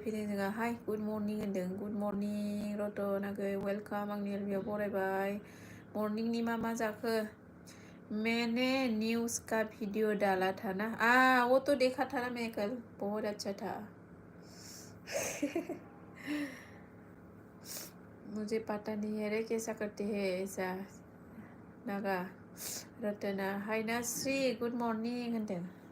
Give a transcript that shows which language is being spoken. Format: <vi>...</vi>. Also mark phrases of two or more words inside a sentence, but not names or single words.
<brx>फैदों जोंहा हाय गुड मर्निं होनदों गुड मर्निं रतनागै वेलकाम आंनि एलबियाव बरायबाय मर्निंनि मा जाखो</brx> <hi>मैंने न्यूज़ का वीडियो डाला था ना वो तो देखा था ना मैं कल बहुत अच्छा था मुझे पता नहीं है रे कैसा करते हैं ऐसा</hi> <brx>नागा रतना हाय नास्रि गुड मर्निं होनदों</brx>